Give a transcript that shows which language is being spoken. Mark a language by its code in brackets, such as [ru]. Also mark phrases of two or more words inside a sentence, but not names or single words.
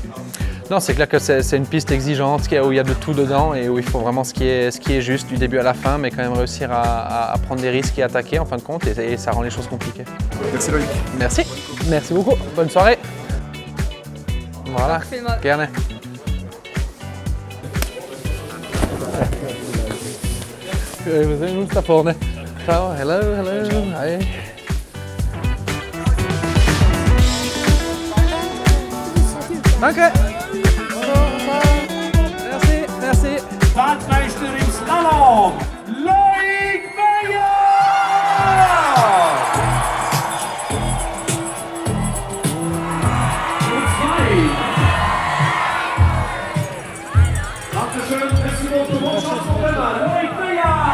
[fr] Non, c'est clair que c'est une piste exigeante où il y a de tout dedans et où il faut vraiment ce qui est juste du début à la fin, mais quand même réussir à prendre des risques et attaquer en fin de compte, et ça rend les choses compliquées. Merci Loïc. Merci, merci beaucoup. Bonne soirée. Voilà, [de] gerne. Wir sehen uns da vorne. Ciao, [en] hello, hi. [de] Danke. [fr] Merci, merci. [de] Weltmeister im Slalom, Loïc Meyer! Und zwei. Dankeschön, [fr] merci beaucoup, [de] Botschaft von Bella, Loïc Meyer!